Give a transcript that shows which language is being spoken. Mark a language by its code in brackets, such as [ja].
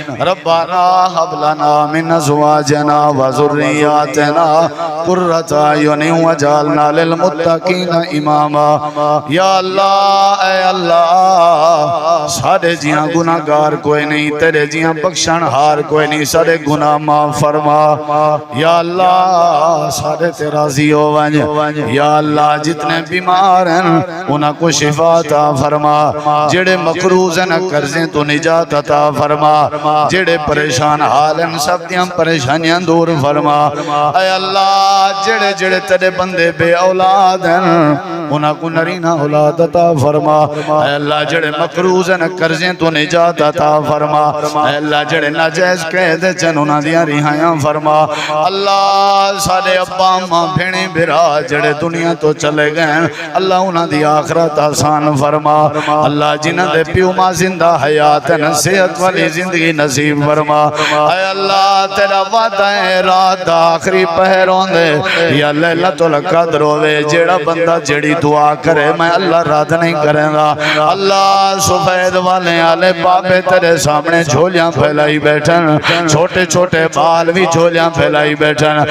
[ar] ربنا هب لنا من ازواجنا وذرياتنا قرۃ اعین واجعلنا للمتقین اماما. [skr] یا اللہ اے اللہ سارے جیاں گناہگار کوئی نہیں تیرے جیاں بخشن ہار کوئی نہیں سارے گناہ معاف فرما. یا اللہ سارے تے راضی ہو ونج. یا اللہ جتنے بیمار ہیں انہاں کو شفا عطا فرما. جڑے مقروض ہیں قرضیں تو نجات عطا فرما. جڑے پریشان حال ہیں سب دیاں پریشانیاں دور فرما. اے اللہ جڑے جڑے تیرے بندے بے اولاد ہیں انہاں کو نرینہ اولاد عطا فرما. اے اللہ جڑے مقروض ہیں قرضیں تو نجات عطا فرما. اے اللہ جڑے ناجائز قید چن انہاں دیاں رہائیاں فرما. اللہ سارے ابا ماں بھیڑیں بھرا جڑے دنیا تو چلے گئے اللہ انہاں دی آخرت آسان فرما. اللہ جنہاں دے پیو ماں زندہ حیات ہیں صحت والی زندگی نصیب فرما. اے اللہ تیرا وعدہ ہے رات آخری پہروں دے یا لیلۃ القدر ہوئے جیڑا بندہ جیڑی دعا کرے میں اللہ رد نہیں کریں گا. اللہ سفید والے آلے بابے تیرے سامنے جھولیاں پھیلائی بیٹھن چھوٹے چھوٹے بال بھی جھولیاں پھیلائی بیٹھن.